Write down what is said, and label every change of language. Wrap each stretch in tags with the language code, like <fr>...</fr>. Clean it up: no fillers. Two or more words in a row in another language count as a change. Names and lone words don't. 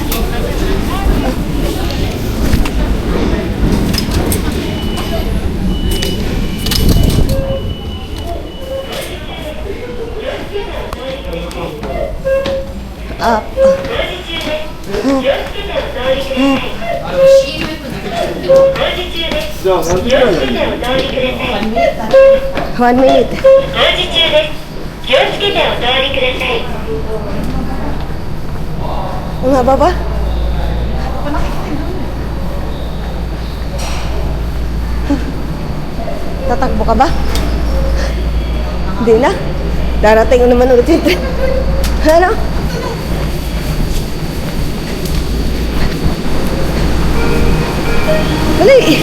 <en>Up. 1 minute.</en> <ja>工事中です。気をつけてお通りください。</ja> <tl>Ang haba ba? Tatakbo ka ba? Hindi na. Darating naman ulit yung train. Ano? Dali!</tl>